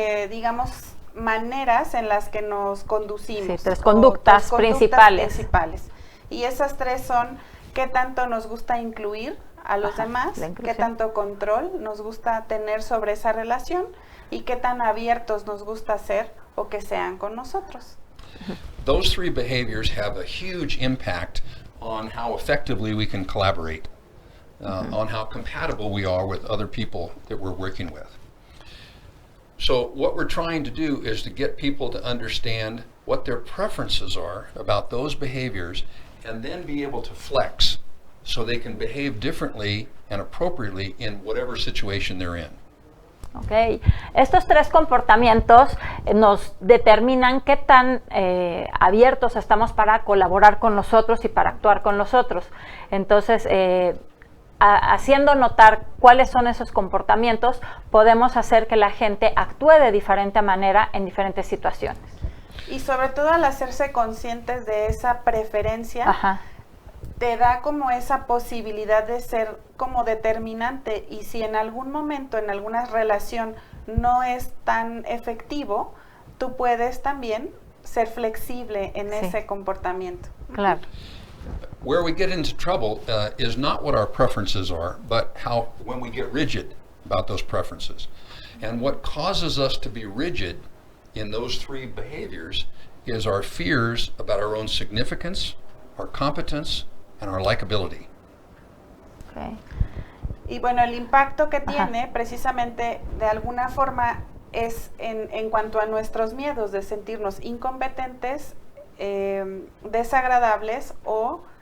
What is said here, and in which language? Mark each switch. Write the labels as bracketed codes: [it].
[es] digamos, maneras en las que nos conducimos. Sí, tres conductas principales. Y esas tres son qué tanto nos gusta incluir a los demás, qué tanto control nos gusta tener sobre esa relación y qué tan abiertos nos gusta ser o que sean con nosotros. [en] Those three behaviors have a huge impact on how effectively we can collaborate, on how compatible we are with other people that we're working with. So what we're trying to do is to get people to understand what their preferences are about those behaviors and then be able to flex so they can behave differently and appropriately in whatever situation they're in. Okay. [es] Estos tres comportamientos nos determinan qué tan abiertos estamos para colaborar con nosotros y para actuar con nosotros. Entonces, haciendo notar cuáles son esos comportamientos, podemos hacer que la gente actúe de diferente manera en diferentes situaciones. Y sobre todo al hacerse conscientes de esa preferencia, te da como esa posibilidad de ser como determinante, y si en algún momento, en alguna relación no es tan efectivo, tú puedes también ser flexible en ese comportamiento. Claro. [en] Where we get into trouble is not what our preferences are, but how when we get rigid about those preferences. And what causes us to be rigid in those three behaviors is our fears about our own significance, our competence, and our likability. Okay. [es] Y bueno, el impacto que tiene precisamente de alguna forma es en cuanto a nuestros miedos de sentirnos incompetentes, desagradables o